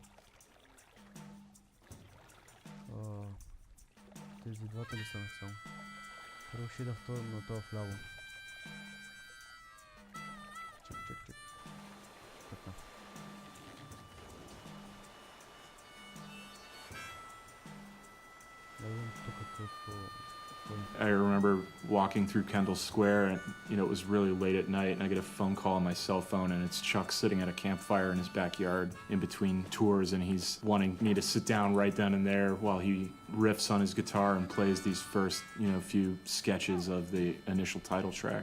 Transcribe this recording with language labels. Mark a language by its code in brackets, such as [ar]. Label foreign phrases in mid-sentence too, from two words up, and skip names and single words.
[bg] Тези двата ли са само? Първо ще да вторим на това вляво. Чек. Така. Да видим тук какво... [en] I remember walking through Kendall Square and, it was really late at night and I get a phone call on my cell phone and it's Chuck sitting at a campfire in his backyard in between tours and he's wanting me to sit down right then and there while he riffs on his guitar and plays these first, few sketches of the initial title track.